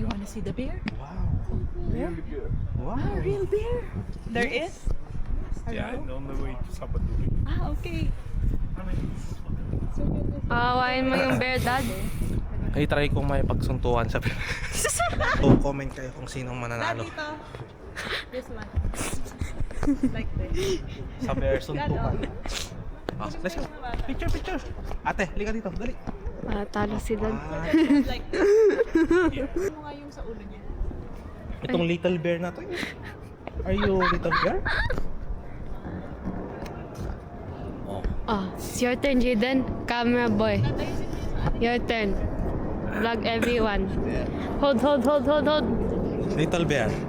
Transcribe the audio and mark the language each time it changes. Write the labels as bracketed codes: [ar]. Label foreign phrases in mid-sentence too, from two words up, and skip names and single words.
[en] see the bear? Really good. Wow. Real bear. There is? Yeah, on the way to Sabaduri. Ah, okay. [tl] Awain mo yung bear, dad. Ay, try kong may pagsuntukan sa bear. So, comment kayo kung sinong mananalo Dito. [en] This one. Like this. [tl] sa bear suntukan. Oh, [en] let's go. Picture. [tl] Ate, liga dito. Dali. Talo si dad. [en] Like this. [tl] Ano nga yung sa ulo niya? [en] Itong little bear [tl] na to. [en] Are you little bear? Oh, it's your turn, Jaden. Camera boy. Your turn. Vlog everyone. Hold. Little bear.